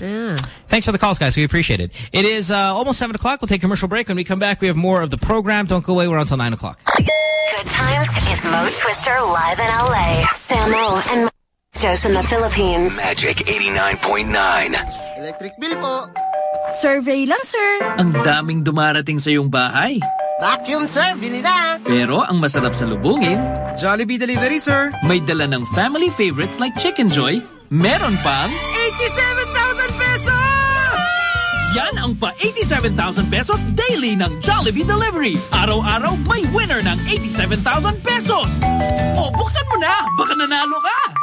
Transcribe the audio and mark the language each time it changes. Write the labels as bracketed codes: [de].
[en] Yeah. Thanks for the calls, guys. We appreciate it. It is almost 7 o'clock. We'll take a commercial break. When we come back, we have more of the program. Don't go away. We're on until 9 o'clock. Good times. It's Mo Twister live in L.A. Sam O and Joe's in the Philippines. Magic 89.9. Electric bill po. Survey lang, sir. [tl] Ang daming dumarating sa iyong bahay. Vacuum, sir. Bili na. Pero ang masarap sa lubungin. [en] Jollibee delivery, sir. [tl] May dala ng [en] family favorites like [tl] Chicken Joy. Meron pang [en] 87,000 pesos! [tl] Yan ang pa 87,000 pesos daily ng Jollibee Delivery. Araw-araw, may winner ng 87,000 pesos! O, buksan mo na! Baka nanalo ka!